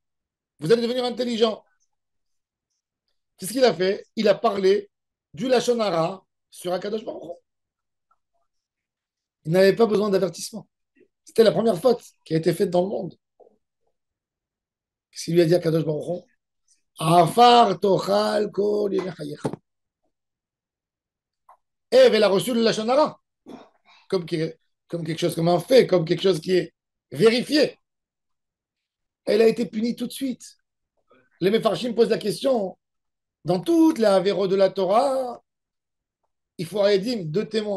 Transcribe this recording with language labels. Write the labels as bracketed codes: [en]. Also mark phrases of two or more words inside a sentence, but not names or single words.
[fr] Vous allez devenir intelligent. Qu'est-ce qu'il a fait? Il a parlé du [he] לשון הרע [fr] sur [he] הקדוש ברוך הוא. [fr] Il n'avait pas besoin d'avertissement. C'était la première faute qui a été faite dans le monde. Qu'est-ce qu'il lui a dit à [he] קדוש ברוך הוא? עפר תאכל כל ימי חייך. [fr] Ève, elle a reçu le [he] לשון הרע [fr] comme, comme quelque chose, comme un fait, comme quelque chose qui est vérifié. Elle a été punie tout de suite. Les Mefarshim posent la question, dans toutes les avéros de la Torah, il faut Edim, deux témoins.